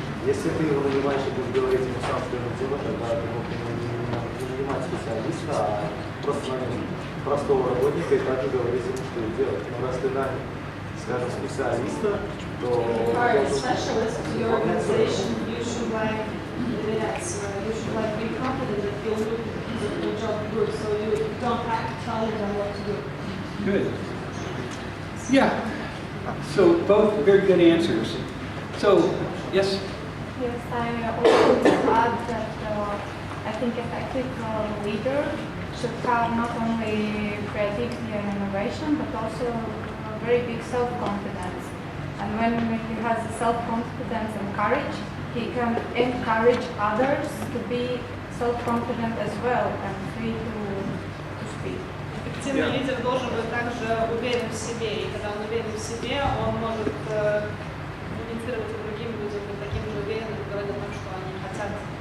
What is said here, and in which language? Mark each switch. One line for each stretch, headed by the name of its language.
Russian: Если ты его нанимаешь и будешь говорить ему сам, что ему делать, тогда ты мог не нанимать специалиста, а просто нанять простого работника и также говорить ему, что делать. Но раз ты нанял, скажем, специалиста, то...
English: Specialist to your organization, you should you should be confident that you'll do the job good, so you don't have to tell them what to do. Good. Yeah. So both very good answers. So, yes? Yes, I also want to add that I think effective leader should have not only creativity and innovation, but also very big self-confidence. And when he has self-confidence and courage, he can encourage others to be self-confident as well and free to speak.
Russian: Эффективный лидер должен быть также уверен в себе, и когда он уверен в себе, он может коммуницировать с другими людьми, быть таким же уверенным, говорить о том, что они хотят.